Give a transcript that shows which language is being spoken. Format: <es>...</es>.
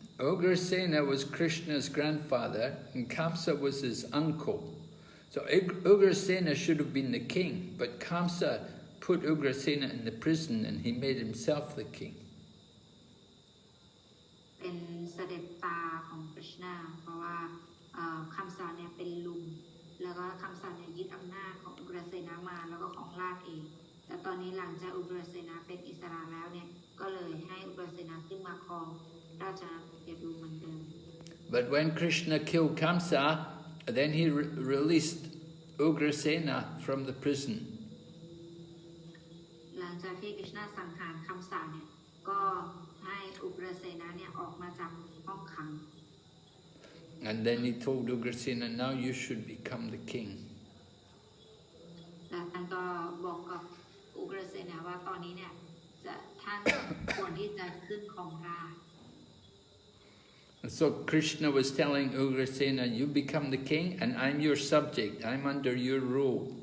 <en>Ugrasena was Krishna's grandfather, and Kamsa was his uncle. So Ugrasena should have been the king, but Kamsa put Ugrasena in the prison, and he made himself the king.</en> <th>เป็นเสด็จตาของคริชนาเพราะว่าคำสอนเนี่ยเป็นลุงแล้วก็คำสอนเนี่ยยึดอำนาจของอุกรเสนามาแล้วก็ของราชเองแต่ตอนนี้หลังจากอุกรเสนาเป็นอิสระแล้วเนี่ยก็เลยให้อุกรเสนาขึ้นมาครองราชอาณาจักรดูเหมือนเดิม</th> <en>But when Krishna killed Kamsa, then he released Ugrasena from the prison.</en> <th>หลังจากที่คริชนาสังหารคำสอนเนี่ยก็ให้อุกรเสนาเนี่ยออกมาจากห้องขัง</th> <en>And then he told Ugrasena, now you should become the king.</en> <th>แล้วท่านก็บอกกับอุกรเสนาว่าตอนนี้เนี่ยท่านควรที่จะขึ้นของราชย์</th> <en>So Krishna was telling Ugrasena, you become the king and I'm your subject, I'm under your rule.</en>